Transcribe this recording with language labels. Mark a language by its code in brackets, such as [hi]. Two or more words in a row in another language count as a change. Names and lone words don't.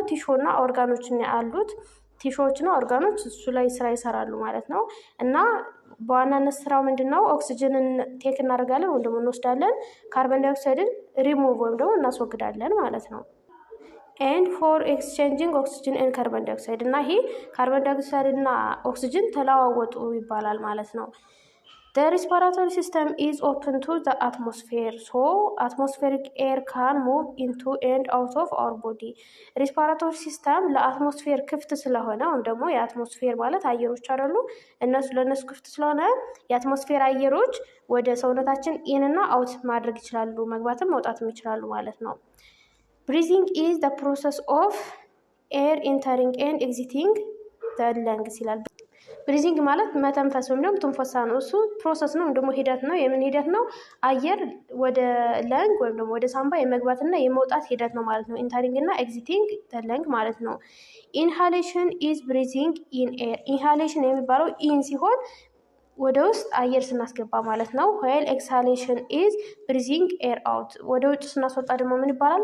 [am] ቲሹ እና ኦርጋኖችን አሉት። ቲሹዎችና ኦርጋኖች እሱ ላይ ስራ ይሰራሉ ማለት ነው። እና በዋናነት ስራው ምንድነው? [en] oxygen take [am] እናደርጋለን ወይም ደግሞ እንወስዳለን፣ [en] carbon dioxide remove [am] ወይም ደግሞ እናስወግዳለን ማለት ነው። [en] and for exchanging oxygen and carbon dioxide፣ [am] እና ይሄ ካርበን ዳይኦክሳይድ እና ኦክሲጅን ተለዋወጡ ይባላል ማለት ነው። [en] The respiratory system is open to the atmosphere, so atmospheric air can move into and out of our body. [am] ሪስፓራቶሪ ሲስተም ለአትሞስፌር ክፍት ስለሆነ ወይም ደግሞ የአትሞስፌር ማለት አየሮች አይደሉ፣ ለእነሱ ክፍት ስለሆነ የአትሞስፌር አየሮች ወደ ሰውነታችን ኢን እና አውት ማድረግ ይችላሉ፣ መግባትም መውጣትም ይችላሉ ማለት ነው። [en] breathing is the process of air entering and exiting the lungs [am] ይላል። ብሪዚንግ ማለት መተንፈስ ወይም ደግሞ ትንፈሳ ነው። እሱ ፕሮሰስ ነው ወይም ደግሞ ሂደት ነው። የምን ሂደት ነው? አየር ወደ ለንግ ወይም ደግሞ ወደ ሳምባ የመግባትና የመውጣት ሂደት ነው ማለት ነው። ኢንተሪንግ እና [en] exiting lung [am] ማለት ነው። [en] inhalation is breathing in air። [am] ኢንሃሌሽን የሚባለው ኢን ሲሆን ወደ ውስጥ አየር ስናስገባ ማለት ነው። [en] well exhalation is breathing air out። [am] ወደ ውጭ ስናስወጣ ደግሞ ምን ይባላል?